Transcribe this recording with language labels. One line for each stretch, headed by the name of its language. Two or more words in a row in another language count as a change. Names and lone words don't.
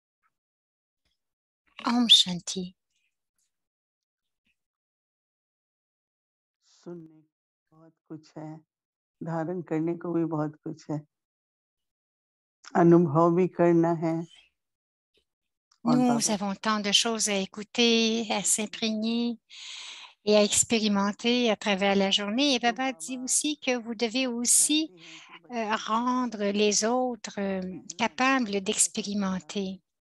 Hindi: Om Shanti. सुनने को बहुत कुछ है, धारण करने को भी बहुत कुछ है, अनुभव भी करना है.
French: Nous avons tant de choses à écouter, à s'imprégner et à expérimenter à travers la journée. Et Baba dit aussi que vous devez aussi rendre les autres capables d'expérimenter.